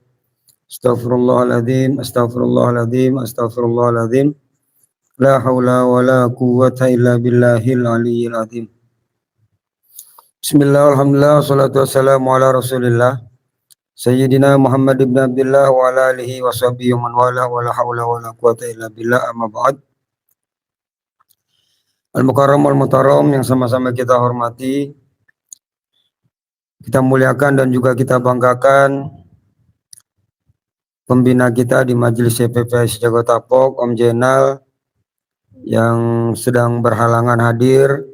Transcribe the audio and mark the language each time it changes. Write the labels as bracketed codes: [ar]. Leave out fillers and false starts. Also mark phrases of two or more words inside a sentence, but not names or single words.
[ar] أستغفر الله العظيم، أستغفر الله العظيم، أستغفر الله العظيم. لا حول ولا قوة إلا بالله العلي العظيم. بسم الله، الحمد لله، الصلاة والسلام على رسول الله سيدنا محمد بن عبد الله وعلى آله وصحبه ومن والاه ولا حول ولا قوة إلا بالله، أما بعد. المكرم والمحترم [id] yang sama-sama kita hormati, kita muliakan dan juga kita banggakan pembina kita di Majelis CPPI Sejago Tapok, Om Jenal, yang sedang berhalangan hadir.